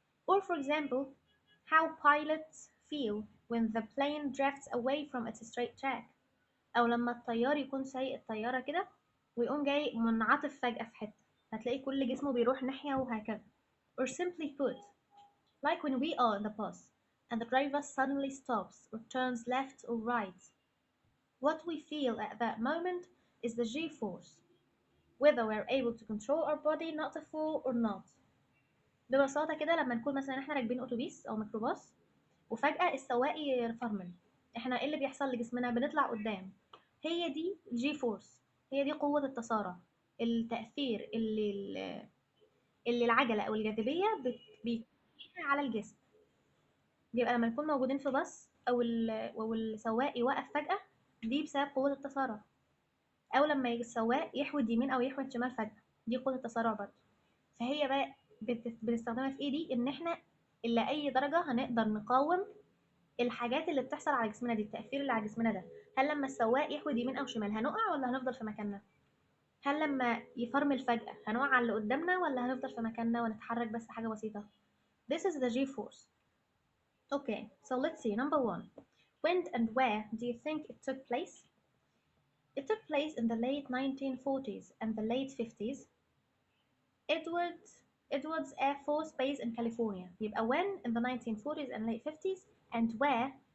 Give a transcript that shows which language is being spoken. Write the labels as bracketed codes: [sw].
[en] Or for example, how pilots feel when the plane drifts away from its straight track. [ar] أو لما الطيار يكون سايق الطيارة كده ويقوم جاي منعطف فجأة في حتة، هتلاقي كل جسمه بيروح ناحية وهكذا. [en] Or simply put, like when we are in the bus and the driver suddenly stops or turns left or right. What we feel at that moment is the G-force, whether we're able to control our body not to fall or not. [ar] ببساطة كده لما نكون مثلا احنا راكبين أتوبيس أو ميكروباص وفجأة السواق يفرمل، احنا ايه اللي بيحصل لجسمنا؟ بنطلع قدام. هي دي الجي فورس، هي دي قوة التسارع، التأثير اللي العجلة أو الجاذبية بيديها على الجسم. بيبقى لما نكون موجودين في باص أو السواق يوقف فجأة، دي بسبب قوة التسارع. أو لما السواق يحود يمين أو يحود شمال فجأة، دي قوة التسارع برضه. فهي بقى بنستخدمها في ايه دي؟ ان احنا إلى أي درجة هنقدر نقاوم الحاجات اللي بتحصل على جسمنا دي، التأثير اللي على جسمنا ده. هل لما السواق يحود يمين أو شمال هنقع ولا هنفضل في مكاننا؟ هل لما يفرمل فجأة هنقع على اللي قدامنا ولا هنفضل في مكاننا ونتحرك بس حاجة بسيطة؟ [en] This is the G-force. Okay, so let's see. Number one, when and where do you think it took place? It took place in the late 1940s and the late 50s. Edwards Air Force Base in California. يبقى when in the 1940s and late 50s and where?